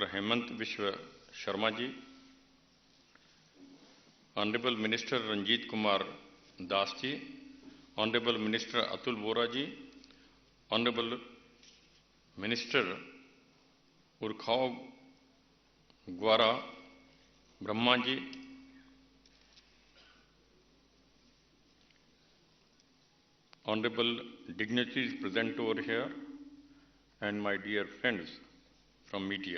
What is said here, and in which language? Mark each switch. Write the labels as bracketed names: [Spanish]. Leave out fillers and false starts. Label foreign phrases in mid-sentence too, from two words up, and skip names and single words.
[English] Hemant Biswa Sharma ji, Honorable Minister Ranjit Kumar Das ji, Honorable Minister Atul Bora ji, Honorable Minister Urkhao Gwara Brahma ji, honorable dignitaries present over here, and my dear friends from media.